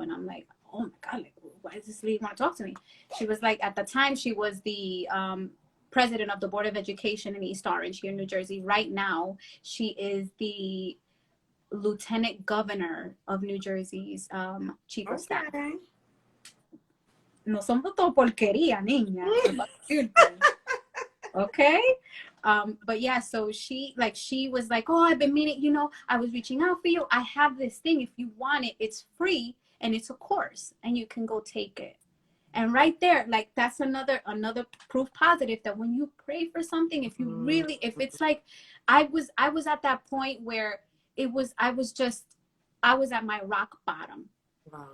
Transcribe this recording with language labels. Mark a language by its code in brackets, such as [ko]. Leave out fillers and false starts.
[en] And I'm like, oh my God, like, why does this lady want to talk to me? She was like, at the time, she was the president of the Board of Education in East Orange here in New Jersey. Right now, she is the lieutenant governor of New Jersey's chief of staff. [es] No somos todo porquería, niña. [en] Okay. But yeah, so she was like, oh, I've been meaning, I was reaching out for you. I have this thing. If you want it, it's free and it's a course and you can go take it. And right there, like, that's another proof positive that when you pray for something, if you really, if it's like, I was at that point where I was at my rock bottom. Wow.